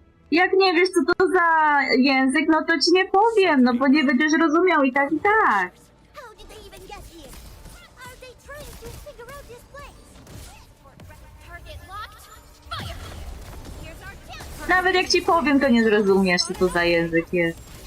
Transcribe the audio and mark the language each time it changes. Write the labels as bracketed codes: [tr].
[pl] Jak nie wiesz, co to za język, no to ci nie powiem, no bo nie będziesz rozumiał i tak, i tak. [en] How did they even get here? Are they trying to figure out this place? Target locked. Fire! Here's our chance. [pl] Nawet jak ci powiem, to nie zrozumiesz, co to za język jest.